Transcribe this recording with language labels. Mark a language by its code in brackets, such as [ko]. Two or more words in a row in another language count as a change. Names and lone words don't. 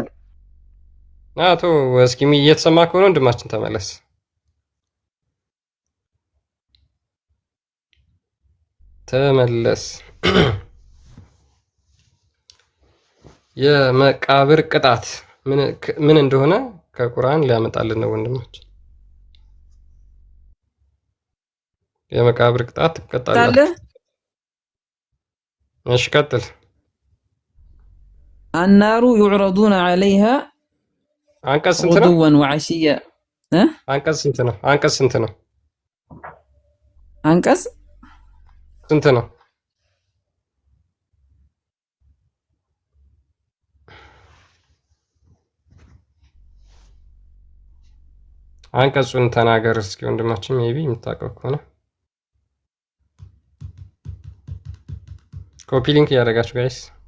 [am] አቶ እስኪ እየተሰማ ከሆነ ወንድማችን ተመለስ። የመቃብር ቅጣት ምን እንደሆነ ከቁርአን ሊያመጣልን ነው ወንድማችን። የመቃብር ቅጣት ትቀጣለህ። እሺ ቀጥል። [ar] النار يعرضون عليها [am] አንቀጽ ስንት ነው? [ar] غدوا وعشيا [am] አንቀጽ ስንት ነው? አንቀጽ ስንት ነው? አንቀጹን ተናገር እስኪ ወንድማችን። ሜቢ የምታውቀው ከሆነ [en] copy link [am] እያደረጋችሁ ጋይስ።